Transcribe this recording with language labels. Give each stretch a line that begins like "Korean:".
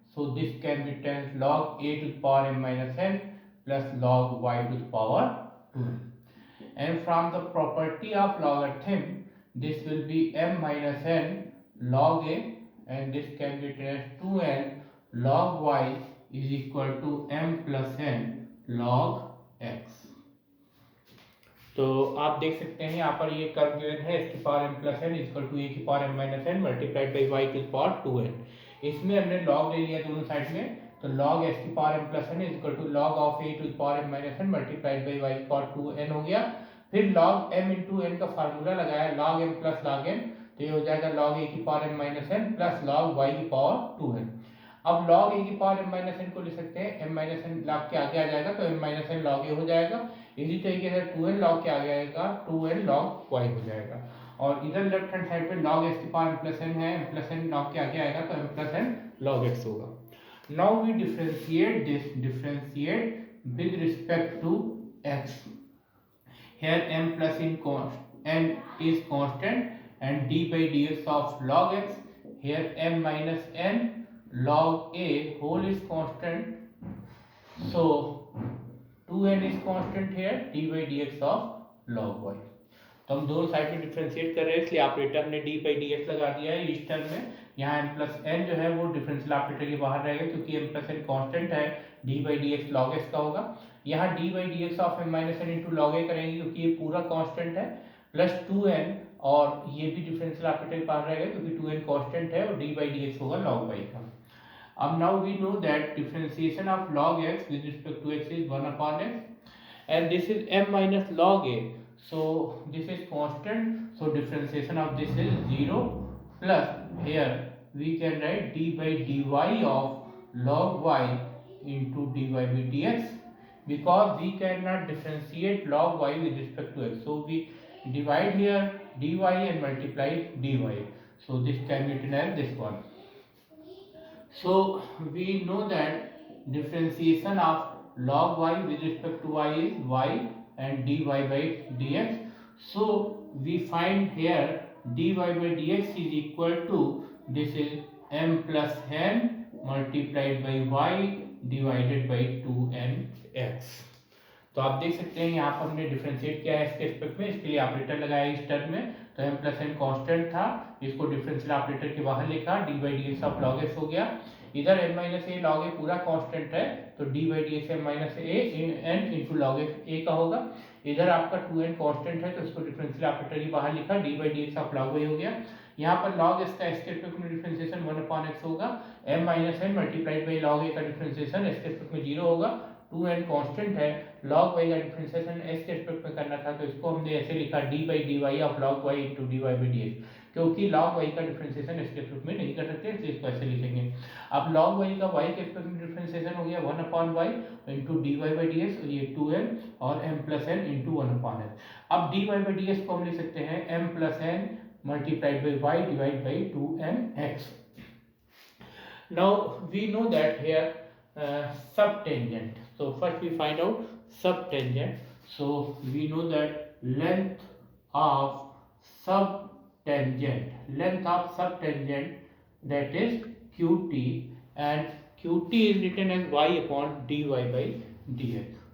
English: So this can be written log a to the power m minus n plus log y to the power 2n. And from the property of logarithm, this will be m minus n log a, and this can be written as 2n log y is equal to m plus n log x.
Hindi: तो आप देख सकते हैं यहाँ पर ये curve given है इसकी power m plus N equal to ए की power m minus N multiplied by Y की पावर 2n. इसमें हमने लॉग ले लिया दोनों साइड में, तो log x की power m plus N equal to log of a to the power m minus N multiplied by Y की पावर 2n हो गया. फिर log m इंटू n का फार्मूला लगाया log m plus log n, तो ये हो जाएगा log a की power m minus N plus log y की पावर 2n. अब log a की पावर m माइनस एन को लिख सकते हैं m माइनस एन log के आगे आ जाएगा तो m minus N log a हो जाएगा. इसी तरीके से 2n log के आगे आएगा 2n log y हो जाएगा. और इधर लेफ्ट हैंड साइड पे log x की पावर m प्लस n है, m प्लस n log के आगे आएगा तो m plus n log x होगा.
English: Now we differentiate with respect to x. Here m plus n is constant and d by dx of log x. Here m minus n log a whole is constant. So 2n is constant here, d by dx of log y.
Hindi: तो हम दोनों side में differentiate कर रहे हैं, इसलिए operator हमने d by dx लगा दिया है इस टर्म में. यहाँ m प्लस n जो है वो डिफरेंशियल ऑपरेटर के बाहर रहेगा क्योंकि m प्लस n कांस्टेंट है, d by dx log x का होगा. यहाँ d by dx of m minus n into log a करेंगे क्योंकि ये पूरा कांस्टेंट है, प्लस 2n, और ये भी डिफरेंशियल ऑपरेटर के बाहर रहेगा क्योंकि 2n कांस्टेंट है, और d by dx होगा log y का.
English: अब now we know that differentiation of log x with respect to x is 1 upon x, and this is m minus log a, so this is constant, so differentiation of this is 0, plus here we can write d by dy of log y into dy by dx, because we cannot differentiate log y with respect to x, so we divide here dy and multiply dy, so this can be written as this one. So we know that differentiation of log y with respect to y is y and dy by dx. So we find here dy by dx is equal to, this is m plus n multiplied by y divided by 2nx.
Hindi: तो आप देख सकते हैं यहाँ पर हमने differentiate किया है इसके रिस्पेक्ट में, इसके लिए ऑपरेटर लगाया इस टर्म में, तो m प्लस n कॉन्स्टेंट था, इसको डिफरेंशियल ऑपरेटर के बाहर लिखा, d by D x of log x हो गया. इधर m माइनस ए लॉग ए पूरा कांस्टेंट है, तो d by D x m minus A n into log x ए का होगा. इधर आपका 2n कांस्टेंट है तो इसको डिफरेंशियल ऑपरेटर के बाहर लिखा, d by D x of log Y हो गया. यहाँ पर log x का x के रिस्पेक्ट में डिफरेंशिएशन 1 अपॉन x होगा, m minus n multiplied by log a का डिफरेंशिएशन x के रिस्पेक्ट में 0 होगा, 2n कांस्टेंट है, log y का डिफरेंशिएशन s के रिस्पेक्ट में करना था तो इसको हमने ऐसे लिखा d by D Y of log y into D Y by D x, क्योंकि log y का डिफरेंशिएशन s के रिस्पेक्ट में नहीं कर सकते इसलिए इसको ऐसे लिखेंगे. अब log y का y के रिस्पेक्ट में डिफरेंशिएशन हो गया 1 upon y into D Y by D x, और ये 2n और m plus n into 1 upon x. अब D Y by D x को हम लिख सकते हैं m plus n
English: multiplied by y divided by 2nx. Now we know that here subtangent. So first we find out subtangent. So we know that length of subtangent that is qt, and qt is written as y upon dy by dx.